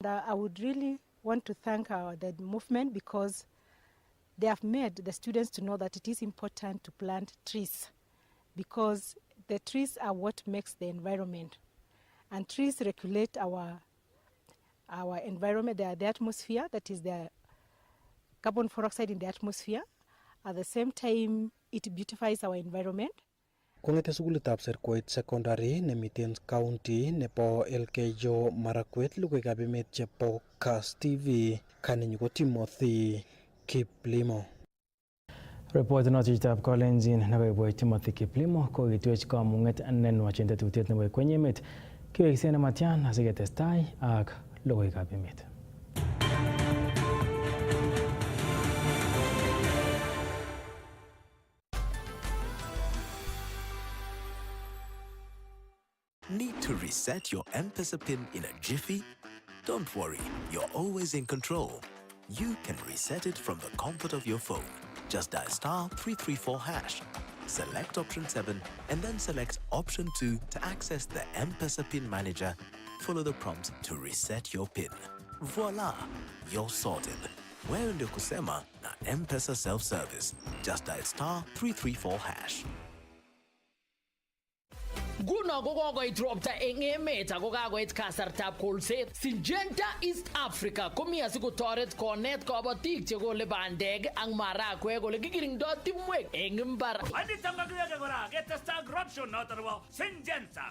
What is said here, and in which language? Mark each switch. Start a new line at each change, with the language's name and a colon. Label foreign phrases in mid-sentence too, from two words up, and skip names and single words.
English: I would really want to thank the movement because they have made the students to know that it is important to plant trees because the trees are what makes the environment, and trees regulate our environment, the atmosphere, that is the carbon dioxide in the atmosphere. At the same time, it beautifies our environment.
Kalenjin: Kongete sukulitab Serkoit Secondary nemiten county nebo Elgeyo Marakwet, logoiwekab emet chebo Kass TV, kaninyu ko Timothy Kiplimo. Report noto chitab Kolenjin nebo Timothy Kiplimo ko kitwech kamung'et nenwach en tetutiet nebo kwenye emet. Kiwekisen nematyan asiketestai ak logoiwekab emet.
English: Need to reset your M-Pesa PIN in a jiffy? Don't worry, you're always in control. You can reset it from the comfort of your phone. Just dial *334#. Select option 7 and then select option 2 to access the M-Pesa PIN manager. Follow the prompts to reset your PIN. Voila, you're sorted.
Swahili: Wewe ndio kusema na M-Pesa self-service.
English: Just dial *334#.
Kalenjin: Guno kokoit ropta eng emet ako kakoit kasartab kolset. Syngenta East Africa komi asikotoret konet kabatik chekole bandek ak marakwek ole kikirindoi timwek eng imbar. Anitangagiyake kora ketesta corruption noto nebo Syngenta.